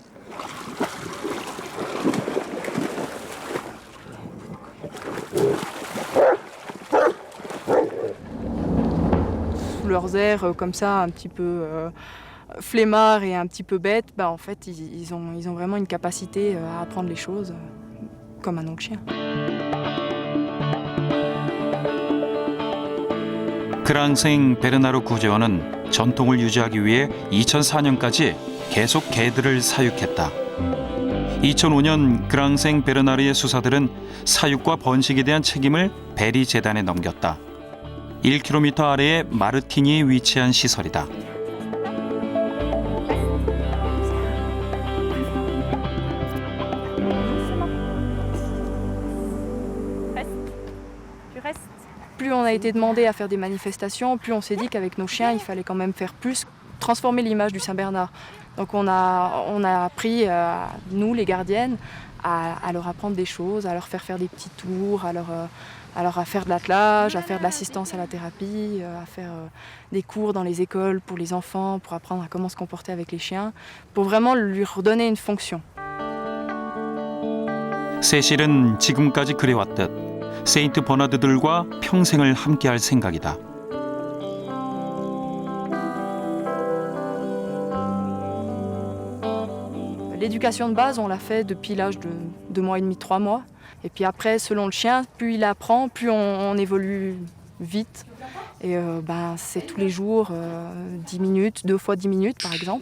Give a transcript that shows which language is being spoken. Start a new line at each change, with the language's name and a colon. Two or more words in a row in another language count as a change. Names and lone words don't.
French: Sous leurs airs comme ça, un petit peu flemmards et un petit peu bêtes, en fait, ils ont vraiment une capacité à apprendre les choses comme un oncle chien.
Korean: 그랑생 베르나르 구제원은 전통을 유지하기 위해 2004년까지 계속 개들을 사육했다. 2005년 그랑생 베르나르의 수사들은 사육과 번식에 대한 책임을 베리 재단에 넘겼다. 1km 아래의 마르티니에 위치한 시설이다.
French: Plus on a été demandé à faire des manifestations, plus on s'est dit qu'avec nos chiens, il fallait quand même faire plus, transformer l'image du Saint-Bernard. Donc on a appris, nous les gardiennes, à leur apprendre des choses, à leur faire des petits tours, à faire de l'attelage, à faire de l'assistance à la thérapie, à faire des cours dans les écoles pour les enfants, pour apprendre à comment se comporter avec les chiens, pour vraiment lui redonner une fonction.
Korean: 세실은 지금까지 그래왔듯 세인트 버나드들과 평생을 함께할 생각이다.
French: L'éducation de base, on l'a fait depuis l'âge de 2 mois et demi, 3 mois. Et puis après, selon le chien, plus il apprend, plus on évolue vite. Et c'est tous les jours, 10 minutes, 2 fois 10 minutes par exemple.